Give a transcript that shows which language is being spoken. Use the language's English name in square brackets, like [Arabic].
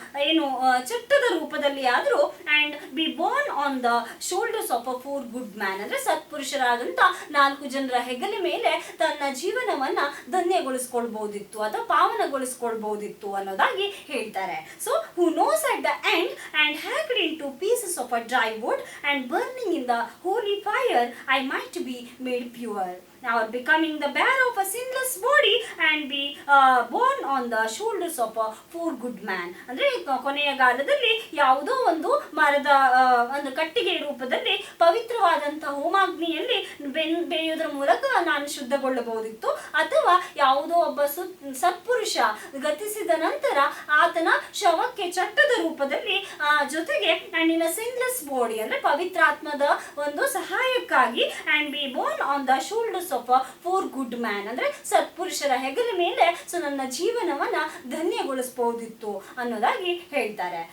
[Kannada] ಏನು ಚಟ್ಟದ ರೂಪದಲ್ಲಿ ಆದ್ರೂ [English] and be borne on the shoulders of a four good man, [Kannada] ಅಂದ್ರೆ ಸತ್ಪುರುಷರಾದಂತ 4 ಜನರ ಹೆಗಲ ಮೇಲೆ ತನ್ನ ಜೀವನವನ್ನ ಧನ್ಯಗೊಳಿಸ್ಕೊಳ್ಬಹುದಿತ್ತು ಅಥವಾ ಪಾವನಗೊಳಿಸ್ಕೊಳ್ಬಹುದಿತ್ತು ಅನ್ನೋದಾಗಿ ಹೇಳ್ತಾರೆ. [English] So who knows at the end and hacked in two pieces of a dry wood and burning in the holy fire I might be made pure. Now becoming the bear of a sinless body and be borne on the shoulders of a four good man. [Kannada] ಅಂದ್ರೆ ಕೊನೆಯ ಕಾಲದಲ್ಲಿ ಯಾವುದೋ ಒಂದು ಮರದ ಒಂದು ಕಟ್ಟಿಗೆ ರೂಪದಲ್ಲಿ ಪವಿತ್ರವಾದಂತಹ ಹೋಮಾಗ್ನಿಯಲ್ಲಿ ಬೇಯೋದ್ರ ಮೂಲಕ ನಾನು ಶುದ್ಧಗೊಳ್ಳಬಹುದಿತ್ತು, ಅಥವಾ ಯಾವುದೋ ಒಬ್ಬ ಸತ್ಪುರುಷ ಗತಿಸಿದ ನಂತರ ಆತನ ಶವಕ್ಕೆ ಚಟ್ಟದ ರೂಪದಲ್ಲಿ ಜೊತೆಗೆ [English] and in a sinless body [Kannada] ಅಂದ್ರೆ ಪವಿತ್ರಾತ್ಮದ ಒಂದು ಸಹಾಯಕ್ಕಾಗಿ [English] and be borne on the shoulders of a four good man, [Kannada] ಅಂದ್ರೆ ಸತ್ಪುರುಷರ ಹೆಗಲ ಮೇಲೆ ಸೊ ನನ್ನ ಜೀವನವನ್ನ ಧನ್ಯಗೊಳಿಸಬಹುದಿತ್ತು ಅನ್ನೋದಾಗಿ ಹೇಳ್ತಾರೆ.